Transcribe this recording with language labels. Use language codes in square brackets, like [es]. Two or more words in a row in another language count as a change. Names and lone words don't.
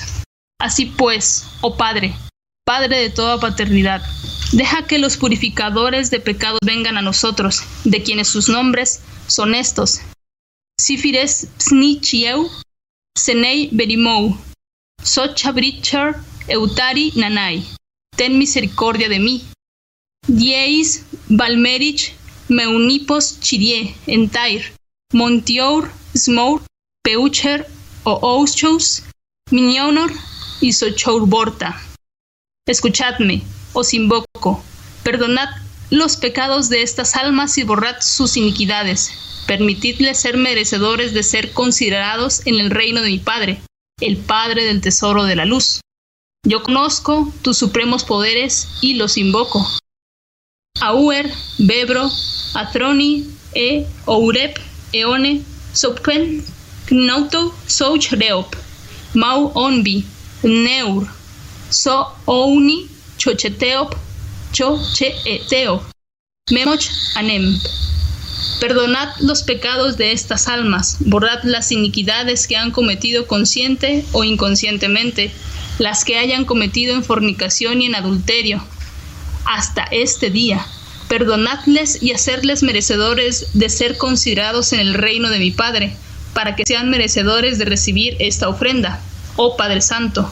[es] Así pues, oh Padre, Padre de toda paternidad, deja que los purificadores de pecados vengan a nosotros, de quienes sus nombres son estos: Sifires Psnichieu, Senei Berimou, Sochabrichar, Eutari Nanai. Ten misericordia de mí. Dieis Valmerich, Meunipos Chirie, Entair, Montior, Smour, Peucher, Ouchous, Minionor y Sochourborta. Escuchadme, os invoco, perdonad los pecados de estas almas y borrad sus iniquidades. Permitidles ser merecedores de ser considerados en el reino de mi Padre, el Padre del Tesoro de la Luz. Yo conozco tus supremos poderes y los invoco. Auer, Bebro, Atroni, Ourep, Eone, Sopken, Knauto, Souch Reop, Mau Onbi, Neur, So Ouni, Chocheteop, Chocheeteo, Memoch Anem. Perdonad los pecados de estas almas, borrad las iniquidades que han cometido consciente o inconscientemente, las que hayan cometido en fornicación y en adulterio, hasta este día. Perdonadles y hacerles merecedores de ser considerados en el reino de mi Padre, para que sean merecedores de recibir esta ofrenda, oh Padre Santo.